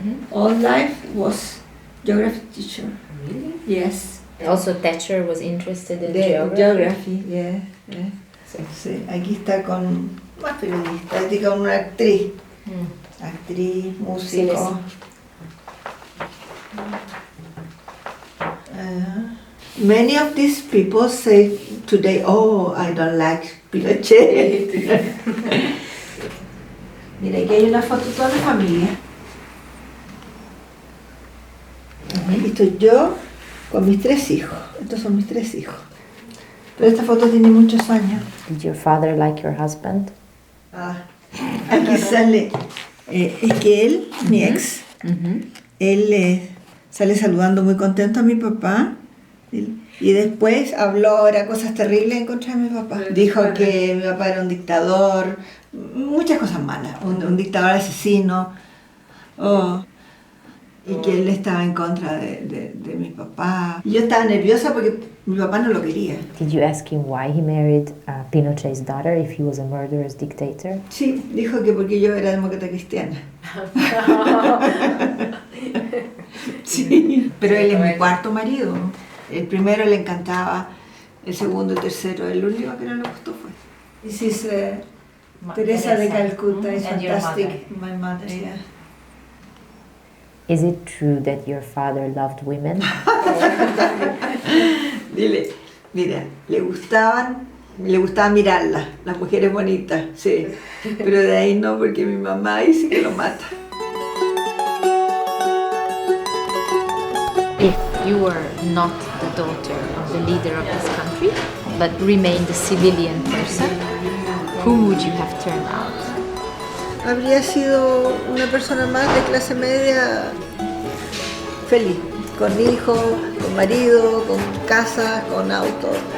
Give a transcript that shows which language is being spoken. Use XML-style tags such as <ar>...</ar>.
<en>All life was geography teacher. Really? Yes. Also Thatcher was interested in geography. Yeah. Sí.</en> <es>Aquí está con más periodista, aquí con una actriz. Actriz, músico.</es> <en>Many of these people say today, oh, I don't like Pinochet.</en> <es>Mira, aquí hay una foto de toda la familia. Aquí estoy yo con mis 3 hijos. Estos son mis 3 hijos. Pero esta foto tiene muchos años.</es> <en>Did your father like your husband?</en> <es>Aquí sale, es que él, mi ex, él sale saludando muy contento a mi papá. Y después habló ahora cosas terribles en contra de mi papá. Dijo que mi papá era un dictador, muchas cosas malas, un dictador asesino, y que él estaba en contra de mi papá. Y yo estaba nerviosa porque mi papá no lo quería.</es> <en>Did you ask him why he married Pinochet's daughter if he was a murderous dictator?</en> <es>Sí, dijo que porque yo era demócrata cristiana. Sí, pero él es mi 4º marido. El primero le encantaba, el segundo, el tercero, el único que no le gustó fue.</es> <en>This is Teresa de Calcuta, is fantastic. My mother, yeah. Is it true that your father loved women?</en> <es>Dile, mira, le gustaba mirarlas, las mujeres bonitas, sí. Pero de ahí no, porque mi mamá dice que lo mata.</es> <en>If you were not the daughter of the leader of this country, but remained a civilian person, whom would you have turned out?</en> <es>Habría sido una persona más de clase media feliz, con hijos, con marido, con casa, con auto.</es>